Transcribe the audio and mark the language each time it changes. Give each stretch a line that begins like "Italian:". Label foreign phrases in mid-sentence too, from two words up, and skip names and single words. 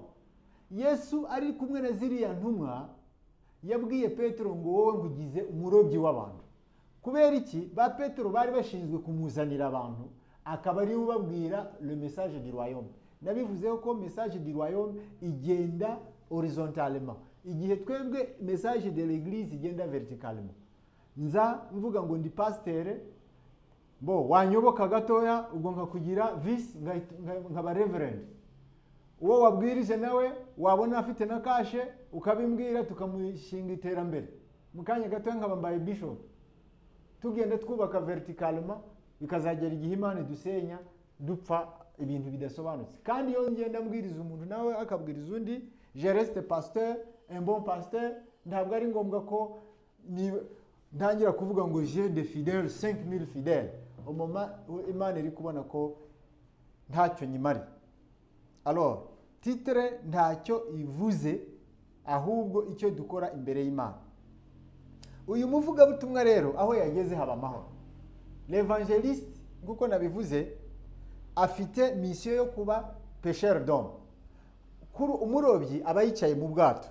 Kinyarwanda: Yesu ari kumwe na ziriya ntumwa yabwiye Petero ngo wowe ngugize umurobyi w'abantu. Kubera iki? Ba Petero bari bashinzwe kumuzanira abantu, akaba ari ubabwira
French: le message du royaume.
Kinyarwanda: Nabivuzeho ko
French: message du royaume
Kinyarwanda: igenda horizontalement, igihe twebwe
French: message de l'église
Kinyarwanda: igenda verticalement. Nza mvuga ngo ndi pasteur, bo wanyoboka gatoya ubwo nkakugira vice nkaba reverend. Uwo wabwirije nawe wabona afite na kashe ukabimbwira tukamushinga iterambere. Mukanya gatoya nkabambaye bishop. Tugenda twubaka verticalement, bikazagera igihe Imana dusenya dupfa ibintu bidasobanutse. Kandi iyo ngenda mbwiriza umuntu nawe akabwiriza undi,
French: je reste pasteur, un bon pasteur,
Kinyarwanda: ntabwo ari ngombwa ko ntangira kuvuga ngo
French: j'ai des fidèles, 5000 fidèles. Au moment
Kinyarwanda: Imana iri kubona ko ntacyo nyimari. Alors, titre ntacyo ivuze, ahubwo icyo dukora imbere y'Imana. Uyu muvuga butumwa rero aho yageze haba amahoro. L'évangéliste nguko nabivuze afite mission yo kuba
French: pêcheur d'hommes.
Kinyarwanda: Kuri umurobyi aba yicaye mu bwato.